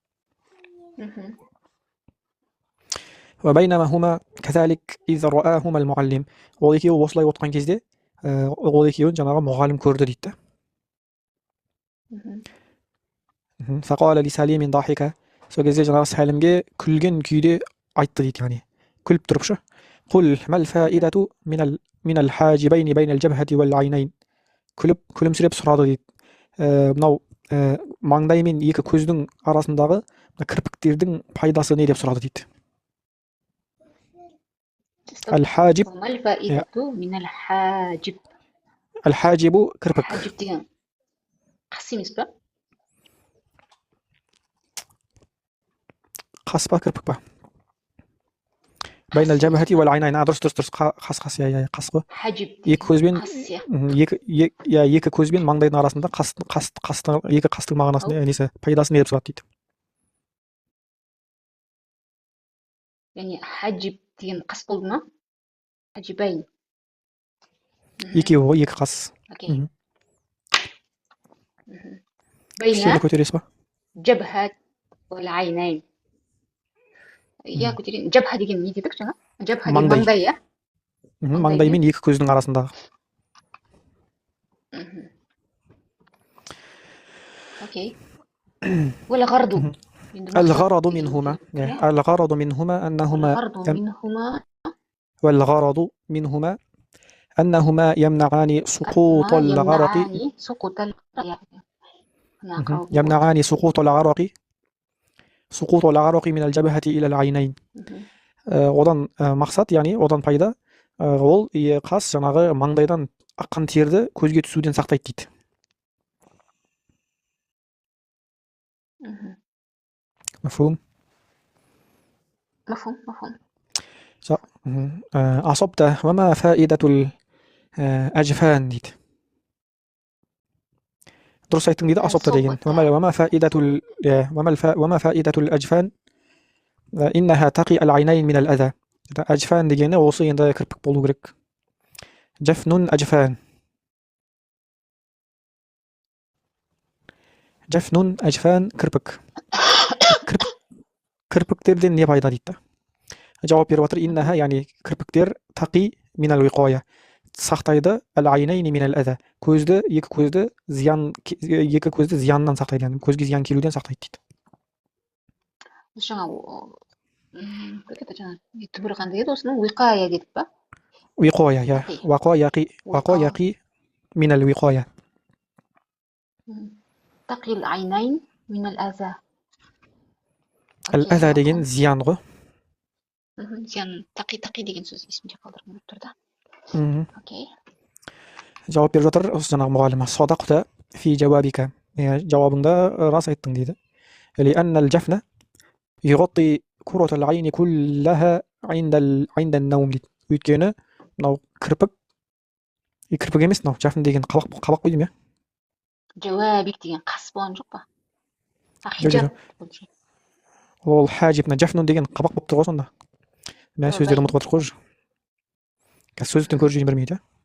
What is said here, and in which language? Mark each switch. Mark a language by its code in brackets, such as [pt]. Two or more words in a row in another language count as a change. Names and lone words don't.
[ar] وبينما هما كذلك إذ رآهما المعلم. [kk] Ол екеуі осылай отқан кезде ол екеуін жаңағы мұғалім көрді дейді. [ar] فقال لسليم ضاحكا. [kk] Сол кезде жаңағы Сәлімге күлген күйде айтты дейді, яғни күліп тұрып шы. [ar] قل ما الفائدة من الحاجبين بين الجبهة والعينين. [kk] Күлімсіреп сұрады дейді. Мынау маңдай мен екі көздің арасындағы кірпіктердің пайдасы не деп сұрады дейді. [ar] الحاجب. ما الفائدة من الحاجب؟ [kk] الحاجب кірпік. حاجب деген қас емес пе? Қас па, кірпік па? [ar] بين الجبهة والعينين. [kk] дұрыс қас я қас қой. [ar] حاجب [kk] екі көзбен екі көзбен маңдайдың арасында екі қастың мағынасында несі пайдасы не деп сұрады дейді. яғни حاجب деген қас болды ма? [ar] حاجبين. [kk] екеуі ғой, екі қас. окей. Кішкене [ar] بين [kk] көтересіз ба? [ar] جبهة والعينين. [kk] иә, көтерейін. جبهة деген не дедік жаңа? جبهة деген маңдай, иә? Маңдай мен екі көздің арасындағы. окей. [ar] والغرض. الغرض منهما أنهما يمنعان سقوط العرق. يمنعان سقوط العرق من الجبهة إلى العينين. [kk] одан мақсат, яғни одан пайда, ол қас жаңағы маңдайдан аққан терді көзге түсуден сақтайды дейді. [ar] مفهوم. أصبت. وما فائدة الأجفان [kk] дейді. дұрыс айттың дейді, أصبت деген. [ar] وما فائدة الأجفان إنها تقي العينين من الأذى. [kk] أجفان дегені осы енді кірпік болу керек. [ar] جفن أجفان. جفن أجفان кірпік. [kk] Кірпіктерден не пайда дейді. Жауап беріп отыр. إنها яғни кірпіктер [ar] تقي من الوقاية. сақтайды العينين من الأذى. [kk] екі көзді зияннан сақтайды, яғни көзге зиян келуден сақтайды дейді. жаңа түбір қандай еді осының? Уиқая дедік па? [ar] وقاية يا وقاية من الوقاية. تقي العينين من الأذى. [kk] الأذى деген зиян ғой. зиян, тақи деген сөз есімде қалдырып тұрды. окей. жауап беріп жатыр осы жаңағы мұғалима. [ar] صدقت في جوابك. [kk] жауабыңда рас айттың дейді. [ar] لأن الجفن يغطي كرة العين كلها عند النوم дейді. [kk] өйткені мынау кірпік емес, мынау жафн деген қабақ қой деймін, иә? жауабик деген қас болған жоқ па? ол хажибна жафнун деген қабақ болып тұр ғой сонда. Мен сөздерді ұмытып отыр ғой. сөздіктен көріп жүрген бермейді.